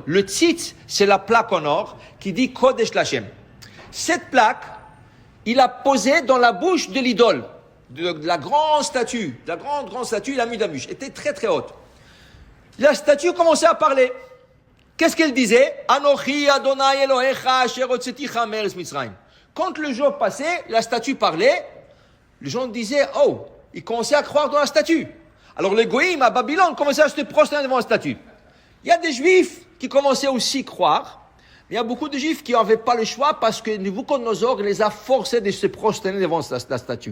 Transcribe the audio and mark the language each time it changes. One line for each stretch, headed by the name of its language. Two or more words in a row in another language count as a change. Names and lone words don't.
French: Le tzitz, c'est la plaque en or qui dit
Hebrew: קודש לשם.
French: Cette plaque, il a posé dans la bouche de l'idole, de la grande statue. La grande statue, il a mis dans la bouche. Elle était très haute. La statue commençait à parler. Qu'est-ce qu'elle disait?
Hebrew: אנכי אדוני אלוהיך אשר הוצאתיך מארץ מצרים.
French: Quand le jour passait, la statue parlait, les gens disaient, oh, ils commençaient à croire dans la statue. Alors les goïms à Babylone commençaient à se prosterner devant la statue. Il y a des juifs qui commençaient aussi à croire, mais il y a beaucoup de juifs qui n'avaient pas le choix parce que Nebuchadnezzar les a forcés de se prosterner devant la statue.